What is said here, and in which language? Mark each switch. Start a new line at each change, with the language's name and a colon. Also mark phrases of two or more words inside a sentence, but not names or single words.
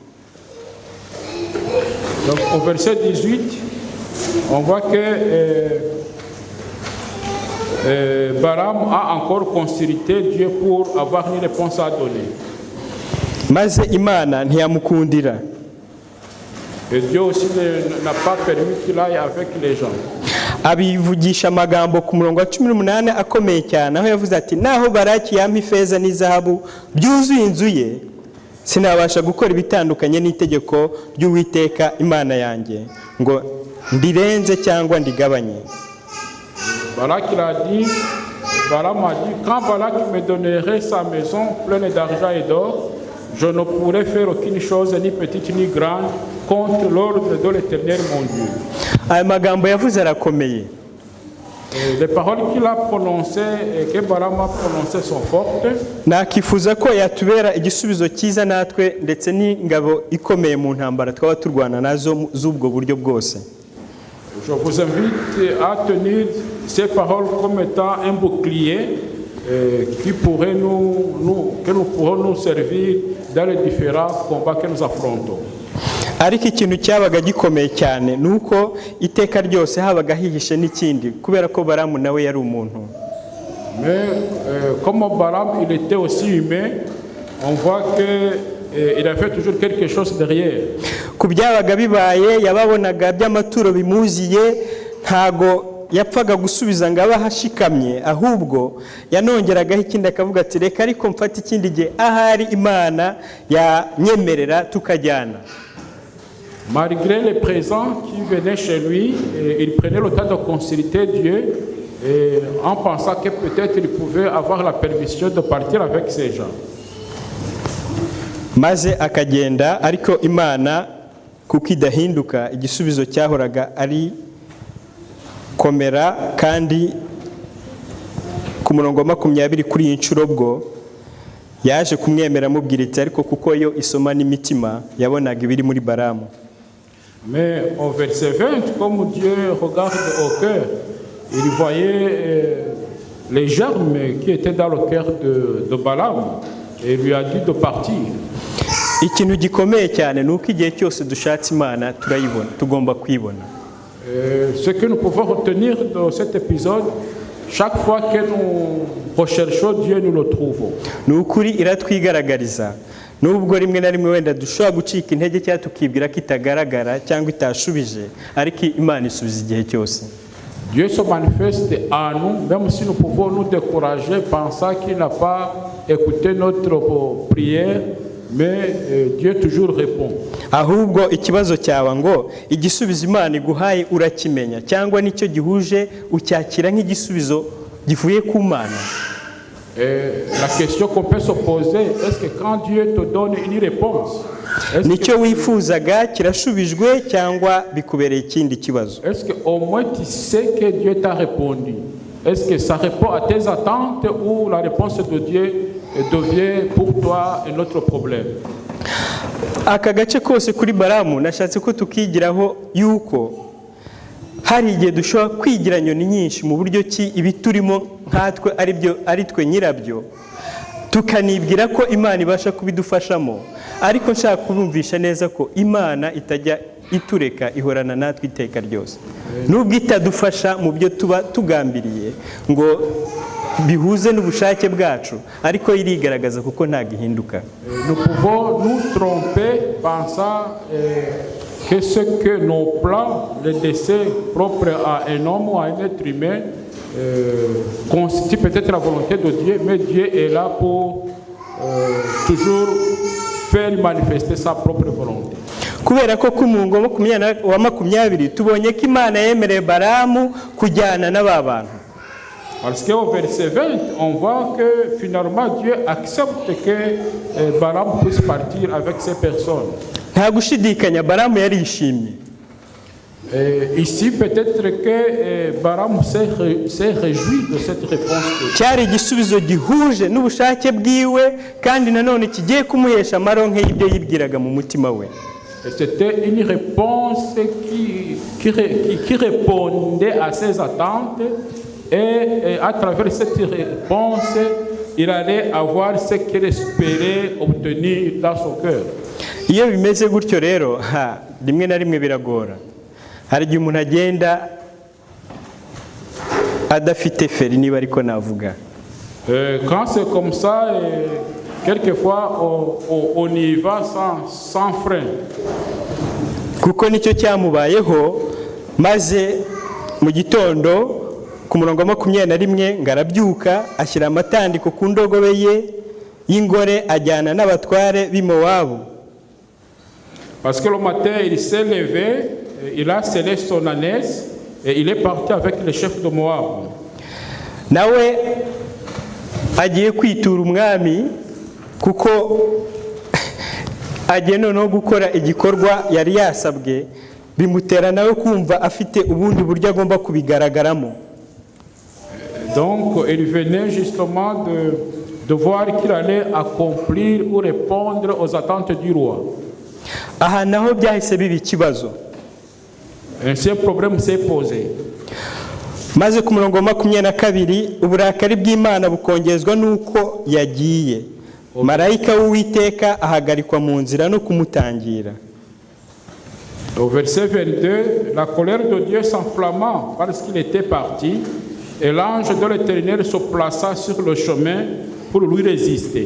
French: Donc au verset 18 on voit que Balaam a encore consulté Dieu pour avoir une réponse à donner.
Kinyarwanda: Maze Imana ntiyamukundira.
French: Et Dieu aussi n'a pas permis qu'il aille avec les gens.
Kinyarwanda: Abivugisha amagambo ku murongo wa 18 akomeye cyane aho yavuze ati naho Baraki yampa ifeza n'izahabu byuzuye inzu ye sinabasha gukora ibitandukanye n'itegeko ry'Uwiteka Imana yanjye ngo ndirenze cyangwa ndigabanye.
French: Balak a dit, Balaam a dit, quand Balak me donnerait sa maison pleine d'argent et d'or, je ne pourrais faire aucune chose, ni petite ni grande, contre l'ordre de l'Éternel mon Dieu.
Kinyarwanda: Aya magambo yavuze arakomeye.
French: Les paroles qu'il a prononcées et que Balaam a prononcées sont fortes.
Kinyarwanda: Nakifuza ko yatubera igisubizo cyiza natwe ndetse n'ingabo ikomeye mu ntambara twaba turwana nazo z'ubwo buryo bwose.
French: Je vous invite à tenir ces paroles comme étant un bouclier qui pourrait que nous pourrons nous servir dans les différents combats que nous affrontons.
Kinyarwanda: Ariko ikintu cyabaga gikomeye cyane nuko iteka ryose habaga hihishe n'ikindi kubera ko Balamu nawe yari umuntu.
French: Mais comme Balaam il était aussi humain, on voit que il a fait toujours quelque chose derrière.
Kinyarwanda: Kubyabaga bibaye yababonaga by'amaturo bimuziye ntago yapfaga gusubiza ngo abahashikamye ahubwo yanongeragaho ikindi akavuga ati reka ariko mfata ikindi gihe ahari Imana yanyemerera tukajyana.
French: Malgré les présents qui venaient chez lui, il prenait le temps de consulter Dieu en pensant que peut-être il pouvait avoir la permission de partir avec ces gens.
Kinyarwanda: Maze akagenda ariko Imana kuko idahinduka igisubizo cyahoraga ari komera kandi ku murongo wa 20 kuri inshuro bwo yaje kumwemera mubwira iti ariko kuko yo isoma n'imitima yabonaga ibiri muri Balamu.
French: Mais au verset 20 comme Dieu regarde au cœur, il voyait les germes qui étaient dans le cœur de Balaam et lui a dit de partir.
Kinyarwanda: Ikintu gikomeye cyane nuko igihe cyose dushatse Imana turayibona tugomba kwibona.
French: Ce que nous pouvons retenir de cet épisode, chaque fois que nous recherchons Dieu nous le trouvons.
Kinyarwanda: Nukuri iratwigaragariza nubwo rimwe na rimwe wenda dushobora gucika intege cyangwa tukibwira ko itagaragara cyangwa itashubije ariko Imana isubiza igihe cyose.
French: Dieu se manifeste en nous, même si nous pouvons nous décourager, pensant qu'il n'a pas écouté notre prière, mais Dieu toujours répond.
Kinyarwanda: Ahubwo ikibazo cyawe ngo igisubizo Imana iguhaye urakimenya cyangwa nicyo gihuje ucyakira nk'igisubizo givuye ku Mana.
French: La question qu'on peut se poser, est-ce que quand Dieu te donne une réponse,
Kinyarwanda: nicyo wifuzaga kirashubijwe cyangwa bikubereye ikindi kibazo?
French: Est-ce que au moins tu sais que Dieu t'a répondu? Est-ce que ça répond à tes attentes ou la réponse de Dieu devient pour toi un autre problème?
Kinyarwanda: Aka gace kose kuri Balamu nashatse ko tukigiraho yuko hari igihe dushobora kwigira nyoni nyinshi mu buryo ki ibiturimo nkatwe ari twe nyirabyo tukanibwira ko Imana ibasha kubidufashamo, ariko nshaka kubumvisha neza ko Imana itajya itureka ihorana natwe iteka ryose. Nubwo itadufasha mu byo tuba tugambiriye ngo bihuze n'ubushake bwacu, ariko irigaragaza kuko nta gihinduka.
French: Nous pouvons nous tromper pensant qu'est-ce que nos plans, les décès propres à un homme ou à un être humain constituent peut-être la volonté de Dieu, mais Dieu est là pour toujours faire manifester sa propre volonté.
Kinyarwanda: kubera ko ku murongo wa 20 tubonye ko Imana yemereye Balamu kujyana n'aba bantu.
French: Parce qu'au verset 20, on voit que finalement Dieu accepte que Balaam puisse partir avec ces personnes.
Kinyarwanda: Nta gushidikanya Balamu yarishimye.
French: Ici, peut-être que Balaam s'est réjoui de cette réponse.
Kinyarwanda: Cyari igisubizo gihuje n'ubushake bwiwe kandi nanone kigiye kumuhesha amaronke y'ibyo yibwiraga mu mutima we.
French: C'était une réponse qui répondait à ses attentes et à travers cette réponse, il allait avoir ce qu'il espérait obtenir dans son cœur.
Kinyarwanda: Iyo bimeze gutyo rero, rimwe na rimwe biragora. Hari igihe umuntu agenda adafite feri niba ariko navuga.
French: Quand c'est comme ça, quelquefois on y va sans frein.
Kinyarwanda: Kuko nicyo cyamubayeho maze mu gitondo ku murongo wa 21 ngarabyuka ashyira amatandiko ku ndogobe ye y'ingore ajyana n'abatware b'i Mowabu.
French: Parce que le matin il s'est levé, il a scellé son ânesse et il est parti avec le chef de Moab.
Kinyarwanda: Nawe agiye kwitura umwami kuko agiye no gukora igikorwa yari yasabwe bimutera nawe kumva afite ubundi buryo agomba kubigaragaramo.
French: Donc il venait justement de voir qu'il allait accomplir ou répondre aux attentes du roi.
Kinyarwanda: Aha naho byahise biba ikibazo.
French: Ainsi un problème s'est posé.
Kinyarwanda: Maze ku murongo wa 22 uburakari bw'Imana bukongezwa nuko yagiye. Marayika w'Uwiteka ahagarikwa mu nzira no kumutangira.
French: Au verset 22, la colère de Dieu s'enflamma parce qu'il était parti, et l'ange de l'Éternel se plaça sur le chemin pour lui résister.